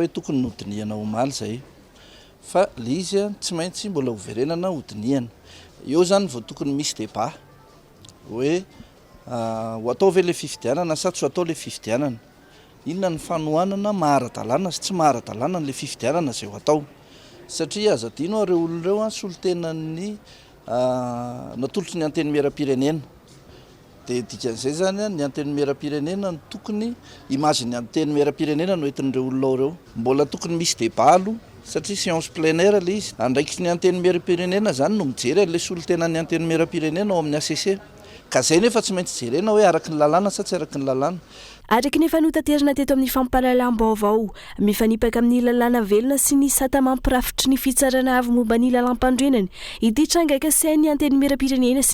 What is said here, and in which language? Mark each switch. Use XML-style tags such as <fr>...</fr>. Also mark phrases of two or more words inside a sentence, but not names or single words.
<mg>hoe tokony nodiniana omaly izay fa le izy tsy maintsy mbola hoverenana hodiniana eo zany vao tokony misy débat hoe ho atao ve le fifidianana sa tsy ho atao le fifidianana inona ny fanohanana mahara-dalàna sy tsy mahara-dalàna le fifidianana izay ho atao satria aza dino ireo olona ireo solotenan'ny natolotry ny anteny miera-pirenena dia dikan'izay zany ny anteny miera-pirenena no tokony imageny anteny miera-pirenena no entin'ireo olona reo mbola tokony misy debalo satria</mg> <fr>séance plein air</fr> <mg>le izy andraikitry ny anteny miera-pirenena zany no mijery an'le solotena ny anteny miera-pirenena ao amin'ny ACC ka zay nefa tsy maintsy jerena hoe araky ny lalàna sa tsy araky ny lalàna araky nefa notaterina teto amin'ny fampahalalam-baovao mifanipaka amin'ny lalàna velona sy ny sata mampirafitry ny fitsarana avy momba ny lalam-pandrenany ity trangaka sainy anteny miera-pirenena sy</mg>